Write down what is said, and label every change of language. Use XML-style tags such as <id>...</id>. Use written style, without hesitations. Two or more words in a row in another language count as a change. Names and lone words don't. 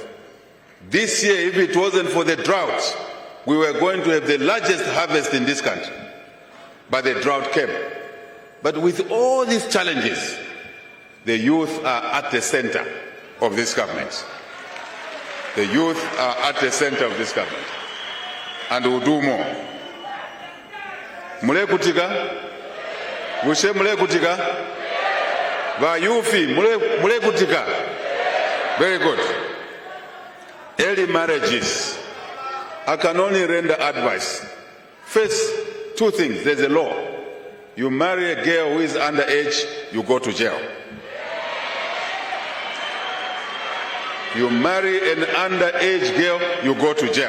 <en>This year, if it wasn't for the drought, we were going to have the largest harvest in this country. But the drought came. But with all these challenges, the youth are at the center of this government. The youth are at the center of this government. And we'll do more.</en> <bem>Mulekutika? Bushe mulekutika? Vayufi, mulekutika?</bem> <en>Very good. Early marriages. I can only render advice. First, two things. There's a law. You marry a girl who is underage, you go to jail. You marry an underage girl, you go to jail.</en>